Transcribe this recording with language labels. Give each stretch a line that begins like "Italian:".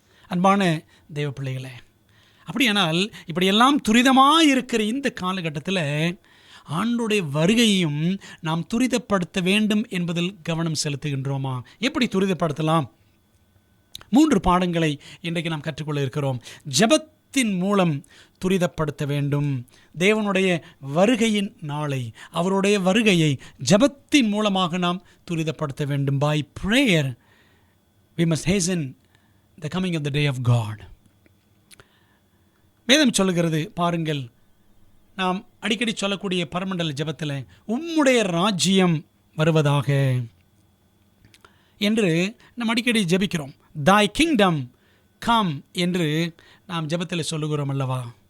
Tamil: அன்பான தேவ பிள்ளைகளே, அப்படியானால் இப்படியெல்லாம் துரிதமாக இருக்கிற இந்த காலகட்டத்தில் ஆண்டுடைய வருகையையும் நாம் துரிதப்படுத்த வேண்டும் என்பதில் கவனம் செலுத்துகின்றோமா? எப்படி துரிதப்படுத்தலாம்? 3 பாடங்களை இன்றைக்கு நாம் கற்றுக்கொள்ள இருக்கிறோம். ஜெபத்தின் மூலம் துரிதப்படுத்த வேண்டும். தேவனுடைய வருகையின் நாளை, அவருடைய வருகையை ஜெபத்தின் மூலமாக நாம் துரிதப்படுத்த வேண்டும்.
English: By prayer we must hasten the coming of the day of God.
Tamil: வேதம் சொல்லுகிறது பாருங்கள், நாம் அடிக்கடி சொல்லக்கூடிய பரமண்டல ஜெபத்தில் உம்முடைய ராஜ்யம் வருவதாக என்று நாம் அடிக்கடி ஜெபிக்கிறோம்.
English: Thy kingdom come
Tamil: என்று நாம் ஜெபத்தில் சொல்லுகிறோம் அல்லவா?